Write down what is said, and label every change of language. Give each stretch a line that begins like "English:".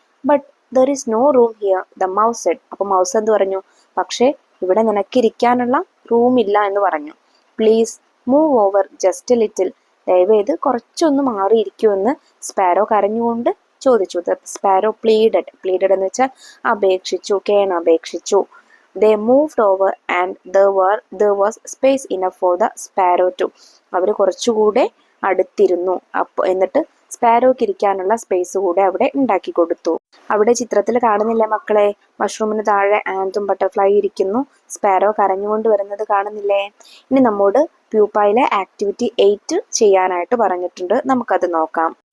English: But there is no room here, the mouse said.
Malayalam: അപ്പോൾ mouse എന്ത് പറഞ്ഞു? പക്ഷേ ഇവിടെ നിനക്കിരിക്കാനുള്ള റൂം ഇല്ല എന്ന് പറഞ്ഞു.
English: Please move over just a little.
Malayalam: ദയവേത് കുറച്ചൊന്ന് മാറിയിരിക്കുമെന്ന് സ്പാരോ കരഞ്ഞുകൊണ്ട് ചോദിച്ചു.
English: the sparrow pleaded
Malayalam: എന്ന് വെച്ചാൽ അപേക്ഷിച്ചു, കേണപേക്ഷിച്ചു.
English: They moved over and there was space enough for the sparrow to.
Malayalam: അവർ കുറച്ചുകൂടെ അടുത്തിരുന്നു. എന്നിട്ട് സ്പാരോക്ക് ഇരിക്കാനുള്ള സ്പേസ് കൂടെ അവിടെ ഉണ്ടാക്കി കൊടുത്തു. അവിടെ ചിത്രത്തിൽ കാണുന്നില്ലേ മക്കളെ, മഷ്റൂമിന് താഴെ ആൻറ്റും ബട്ടർഫ്ലൈ ഇരിക്കുന്നു, സ്പാരോ കരഞ്ഞുകൊണ്ട് വരുന്നത് കാണുന്നില്ലേ? ഇനി നമ്മോട് പ്യൂപ്പയിലെ ആക്ടിവിറ്റി 8 ചെയ്യാനായിട്ട് പറഞ്ഞിട്ടുണ്ട്. നമുക്കത് നോക്കാം.